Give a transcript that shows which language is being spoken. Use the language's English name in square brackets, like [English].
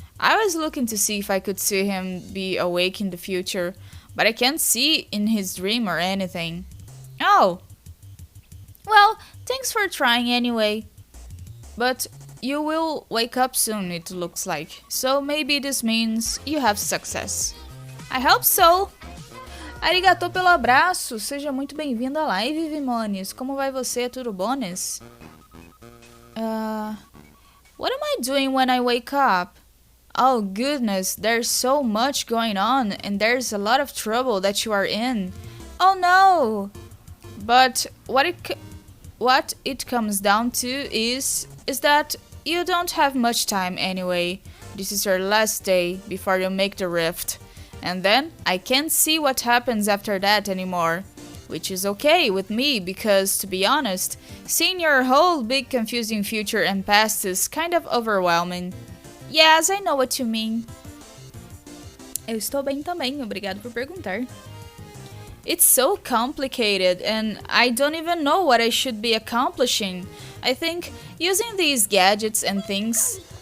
[English] I was looking to see if I could see him be awake in the future, but I can't see in his dream or anything. Oh. Well, thanks for trying anyway. But you will wake up soon, it looks like. So maybe this means you have success. I hope so. [Portuguese] Arigatou pelo abraço. Seja muito bem-vindo à live, Vimones. Como vai você? Tudo bones? [English] What am I doing when I wake up? Oh goodness, there's so much going on and there's a lot of trouble that you are in. Oh no! But what it comes down to is that you don't have much time anyway. This is your last day before you make the rift. And then I can't see what happens after that anymore. Which is okay with me because, to be honest, seeing your whole big confusing future and past is kind of overwhelming. Yes, I know what you mean. [Portuguese] Eu estou bem também, obrigado por perguntar. [English] It's so complicated and I don't even know what I should be accomplishing. I think using these gadgets and things...